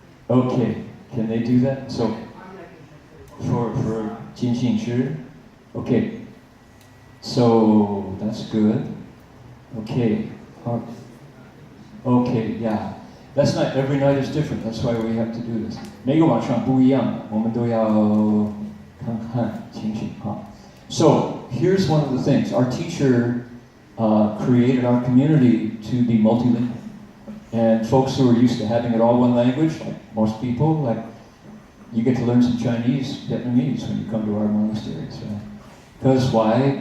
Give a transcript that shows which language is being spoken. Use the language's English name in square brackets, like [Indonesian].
[English] Okay, can they do that? So, for Jin Xin Shi? Okay. So, that's good. Okay. Okay, yeah. That's not, every night is different. That's why we have to do this. [Chinese] 每个晚上不一样，我们都要看看情形哈。 [English] So, here's one of the things. Our teacher created our community to be multilingual. And folks who are used to having it all one language, like most people, like you get to learn some Chinese, Vietnamese when you come to our monasteries, right? Because why?